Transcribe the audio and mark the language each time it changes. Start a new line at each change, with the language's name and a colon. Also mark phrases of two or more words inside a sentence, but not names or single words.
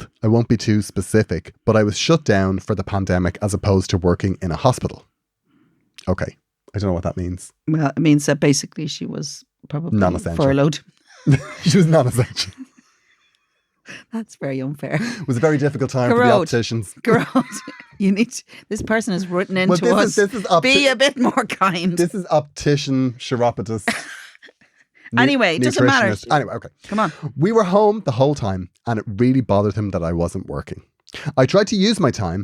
English: I won't be too specific, but I was shut down for the pandemic as opposed to working in a hospital. Okay. I don't know what that means. Well, it means that basically she was probably Non-essential. furloughed. She was non-essential. That's very unfair. It was a very difficult time for the Gearóid. opticians. Gearóid, you need this person has written into us. This is Be a bit more kind. This is optician, chiropodist. Anyway, it doesn't matter. Nutritionist. Anyway, okay. Come on. We were home the whole time, and it really bothered him that I wasn't working. I tried to use my time.